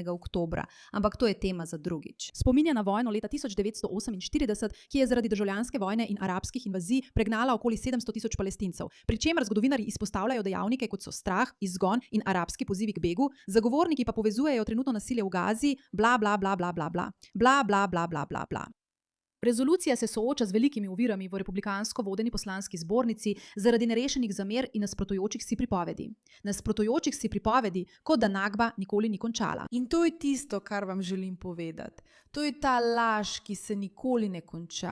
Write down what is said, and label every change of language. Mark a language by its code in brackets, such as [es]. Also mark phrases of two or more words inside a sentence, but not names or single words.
[sl] oktobra, ampak to je tema za drugič. Spominja na vojno leta 1948, ki je zaradi državljanske vojne in arabskih invazij pregnala okoli 700 000 Palestincev, pri čemer zgodovinarji izpostavljajo dejavnike, kot so strah, izgon in arabski pozivi k begu, zagovorniki pa povezujejo trenutno nasilje v Gazi, bla bla bla bla bla bla, bla bla bla bla bla bla. Rezolucija se sooča z velikimi ovirami v republikansko vodeni poslanski zbornici zaradi nerešenih zamer in nasprotujočih si pripovedi. Nasprotujočih si pripovedi, kot da Nagba nikoli ni končala. In to je tisto, kar vam želim povedati. To je ta laž, ki se nikoli ne konča.